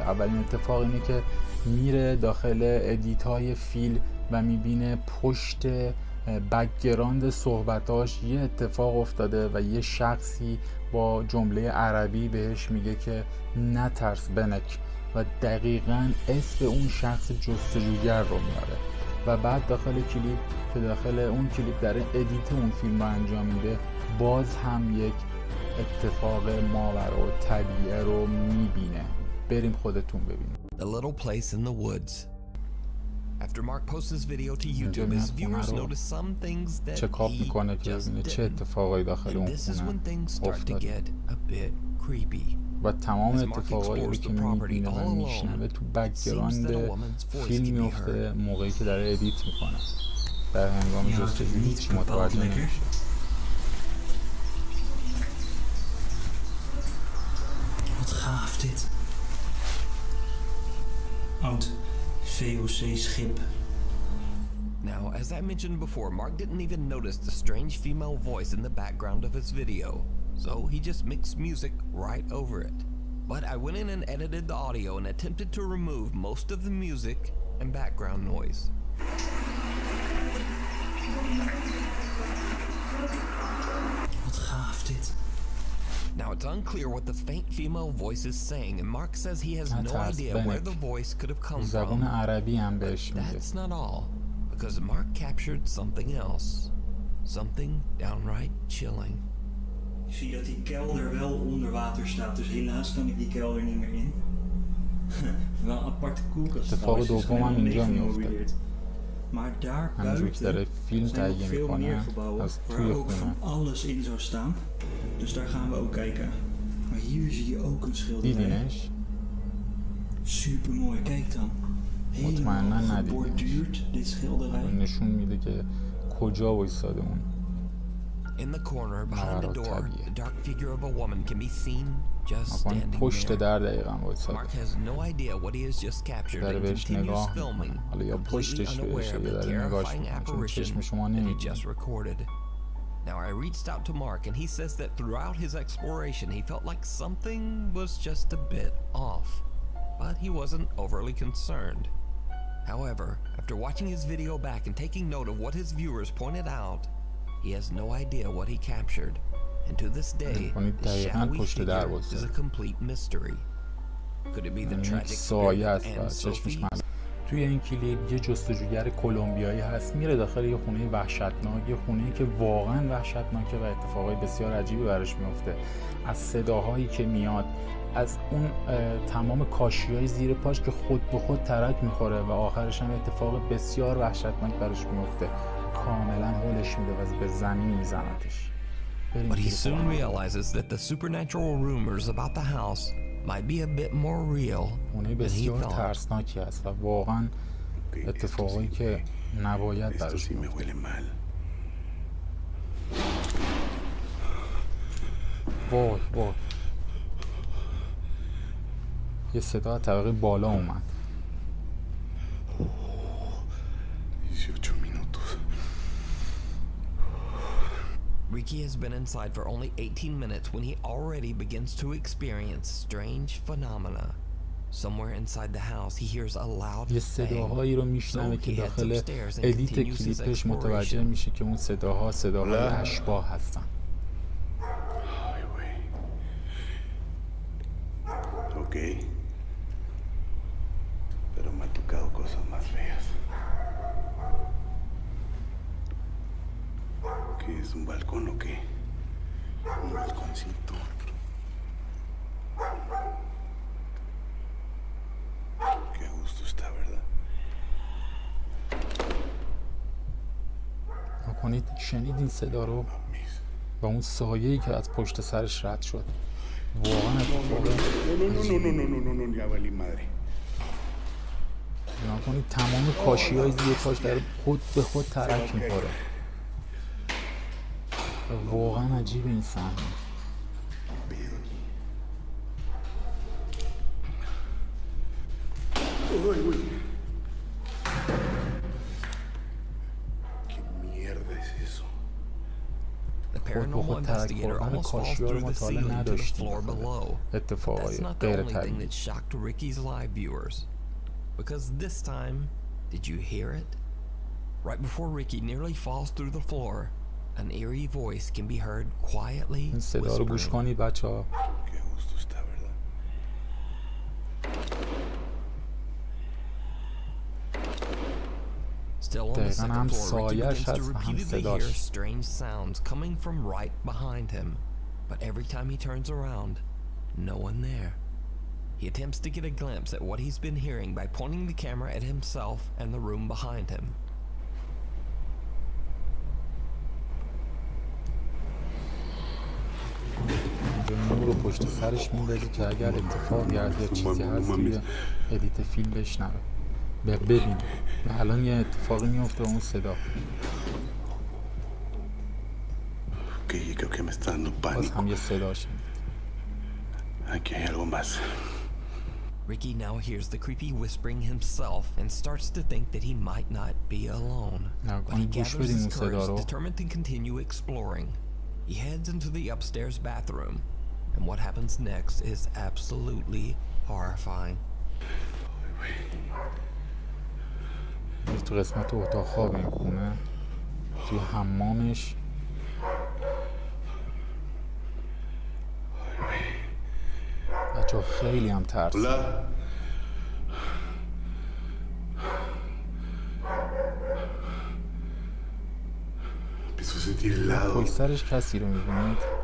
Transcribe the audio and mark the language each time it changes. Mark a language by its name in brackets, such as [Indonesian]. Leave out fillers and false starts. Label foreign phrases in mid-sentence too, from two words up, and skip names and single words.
[Persian] اولین اتفاق اینه که میره داخل ادیت‌های فیل و میبینه پشت بک‌گراند صحبتاش یه اتفاق افتاده و یه شخصی با جمله عربی بهش میگه که نترس بنک و دقیقاً اسم اون شخص جستجوگر رو میاره و بعد داخل کلیپ که داخل اون کلیپ در ادیت اون فیلم رو انجام میده باز هم یک اتفاق ماورالطبیعی رو میبینه. بریم خودتون ببینید. [English] A little place in the woods. After Mark posts his video to YouTube, his viewers notice some things that he just didn't. And this is when things start to get a bit creepy. [Persian] و تمام اتفاقایی رو که میبینه و میشنوه تو بک‌گراند فیلم میفته موقعی که داره ادیت میکنه. در هنگام جستجوی هیچ متوجه نمیشه. [Dutch] Wat gaaf dit. Oud VOC-schip. [English] Now, as I mentioned before, Mark didn't even notice the strange female voice in the background of his video, so he just mixed music right over it. But I went in and edited the audio and attempted to remove most of the music and background noise. [Dutch] Wat gaaf dit. [English] Now, it's unclear what the faint female voice is saying, and Mark says he has no idea where the voice could have come from. That's not all, because Mark captured something else. Something downright chilling. [Dutch] Ik zie dat die kelder wel onder water staat, dus helaas kan ik die kelder niet meer in. Wel een aparte koelkast. is gewoon gemeubileerd. Maar daar buiten zijn nog veel meer gebouwen waar ook van alles in zou staan. Dus daar gaan we ook kijken. Maar hier zie je ook een schilderij. Super mooi, kijk dan. Helemaal geborduurd dit schilderij. [English] In the corner behind the door, the dark figure of a woman can be seen just standing there. Mark has no idea what he has just captured and continues filming, completely unaware of the terrifying apparition that he just recorded. Now, I reached out to Mark and he says that throughout his exploration he felt like something was just a bit off, but he wasn't overly concerned. However, after watching his video back and taking note of what his viewers pointed out, he has no idea what he captured, and to this day, the shadowy figure is a complete mystery. Could it be the tragic spirit of Anne Sophie? [Persian] توی این کلیپ یه جستجوگر کلمبیایی هست میره داخل یه خونه وحشتناک، یه خونه‌ای که واقعا وحشتناکه و اتفاقای بسیار عجیبی براش میفته. از صداهایی که میاد، از اون تمام کاشی‌های زیر پاش که خود به خود ترک میخوره و آخرش هم اتفاق بسیار وحشتناک براش میفته. کاملا هولش میده و به زمین میزنتش. [English] But he soon realizes that the supernatural rumors about the house might be a bit more real than he thought. [Persian] ترسناکی است و واقعا اتفاقی که نباید براش بیفته. وای وای. یه صدا طبقه بالا اومد. [Spanish] 18 minutos. [English] Ricky has been inside for only 18 minutes when he already begins to experience strange phenomena. Somewhere inside the house he hears a loud [Persian] یه صداهایی رو میشنوه که داخل ادیت کلیپش متوجه میشه که اون صداهای اشباح هستن. [Spanish] Okay. Pero me ha tocado cosas más feas. ¿Qué es un balcón o qué? Un balconcito. Qué a gusto está, ¿verdad? [Persian] کنید شنیدین صدا رو و اون سایه‌ای که از پشت سرش رد شد. واقعا نگاه کنید تمام کاشی‌های زیر پاش داره خود به خود ترک می‌خوره. واقعا عجیب این صحنه. خود به خود ترک خوردن کاشی‌ها رو مطالعه نداشتیم. اتفاقای غیر طبیعی. [English] Because this time, did you hear it? Right before Ricky nearly falls through the floor, an eerie voice can be heard quietly [Persian] این صدا رو گوش کنید بچه‌ها. [English] Still on the second floor, Ricky begins to repeatedly hear strange sounds coming from right behind him. But every time he turns around, no one there. He attempts to get a glimpse at what he's been hearing by pointing the camera at himself and the room behind him. [Persian] نور رو پشت سرش میندازی که اگر اتفاقی هست یا چیزی هست توی ادیت فیلم بشنوه. ببین الان یه اتفاقی میفته اون صدا. باز هم یه صدا شنید. [English] Ricky now hears the creepy whispering himself and starts to think that he might not be alone. But he gathers his courage, determined to continue exploring. He heads into the upstairs bathroom, and what happens next is absolutely horrifying. [Persian] تو قسمت اتاق خواب این خونه توی حمامش بچه خیلی هم ترسید. پشت سرش کسی رو میبینید.